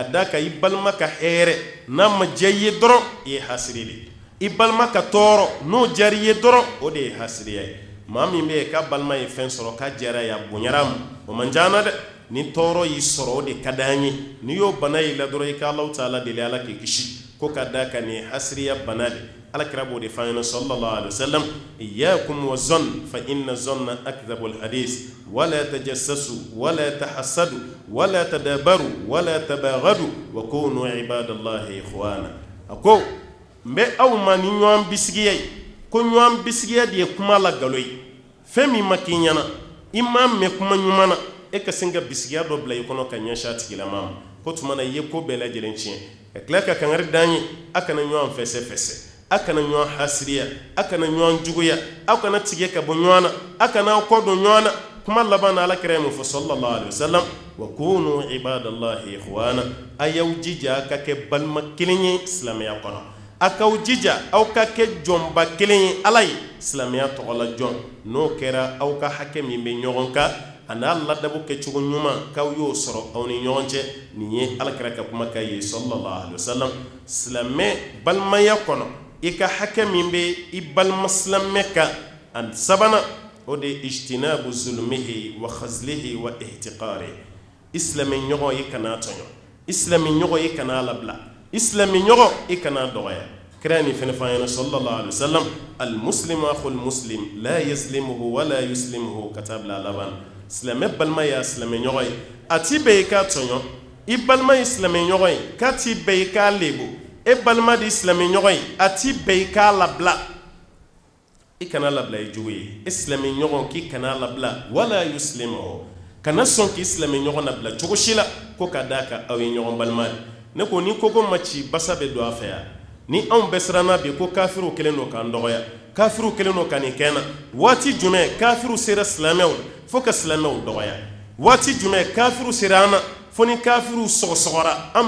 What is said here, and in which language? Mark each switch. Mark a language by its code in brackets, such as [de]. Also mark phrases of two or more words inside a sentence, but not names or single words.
[bm] d'a kan i balima ka hɛrɛ n'a ma diya i ye dɔrɔn i ye hasiri de ye i balima ka tɔɔrɔ n'o diyara i ye dɔrɔn o de ye hasiriya ye maa min bɛ yen k'a balima ye fɛn sɔrɔ k'a diyara ye a bonyara ma o man ca na dɛ ni tɔɔrɔ y'i sɔrɔ o de ka d'an ye n'i y'o bana y'i la dɔrɔn i ka Alahu Taala deli Ala k'i kisi ko ka d'a kan nin ye hasiriya bana de alakira b'o de fɔ an ɲɛna [ar] صلى الله عليه وسلم إياكم والظن فإن الظن أكذب الحديث ولا تجسسوا ولا تحاسدوا ولا تدابروا ولا تباغضوا وكونوا عباد الله إخوانا [bm] ako mbe aw ma ni ɲɔgɔn bisigiya ye ko ɲɔgɔn bisigiya de ye kuma la galo ye fɛn min ma k'i ɲɛna i m'a mɛn kuma ɲuman na e ka sin ka bisigiya dɔ bila i kɔnɔ ka ɲɛsin a tigilama ma ko tuma na i ye ko bɛɛ lajɛlen tiɲɛ ka tila ka kangari d'an ye a kana ɲɔgɔn fɛsɛ a kana ɲɔgɔn hasiriya a kana ɲɔgɔn juguya aw kana tigɛ ka bɔ ɲɔgɔn na a kana aw kɔ don ɲɔgɔn na kuma laban na Alakira ye mun fɔ [ar] صلى الله عليه وسلم وكونوا عباد الله إخوانا [bm] a y'aw jija a ka kɛ balima kelen ye silamɛya kɔnɔ a k'aw jija aw ka kɛ jɔnba kelen ye Ala ye silamɛya tɔgɔla jɔn n'o kɛra aw ka hakɛ min bɛ ɲɔgɔn kan a n'a ladabo kɛcogo ɲuman k'aw y'o sɔrɔ aw ni ɲɔgɔn cɛ nin ye Alakira ka kumakan ye [ar] صلى الله عليه [bm] wasallam silamɛ balimaya kɔnɔ i ka hakɛ min bɛ i balima silamɛ kan a sabanan o de ye [ar] اجتناب ظلمه وخذله واحتقار [bm] i silamɛ ɲɔgɔn i kana tɔɲɔ i silamɛ ɲɔgɔn i kana labila i silamɛ ɲɔgɔn i kana dɔgɔya kira nin fɛnɛ f'an ɲɛna [ar] صلى الله عليه وسلم المسلم أخو المسلم لا يظلمه ولا يسلمه [bm] ka taa bila laban silamɛ balima y'a silamɛ ɲɔgɔn ye a ti bɛɛ i k'a tɔɲɔ i balima ye silamɛ ɲɔgɔn ye k'a ti bɛɛ i k'a lebu e balima di silamɛ ɲɔgɔn ye a ti bɛɛ i k'a labila i kana labila i jugu ye e silamɛ ɲɔgɔn k'i kana labila [ar] ولا يسلمه [bm] kana sɔn k'i silamɛ ɲɔgɔn labila cogo si la ko ka d'a kan aw ye ɲɔgɔn balima ye ne ko ni koko ma ci basa bɛ don a fɛ yan ni anw bɛɛ siranna bi ko kafiru kelen don k'an dɔgɔya kafiru kelen don ka nin kɛ na waati jumɛn kafiru sera silamɛw fo ka silamɛw dɔgɔya waati jumɛn kafiru sera an na fo ni kafiru sɔgɔsɔgɔra an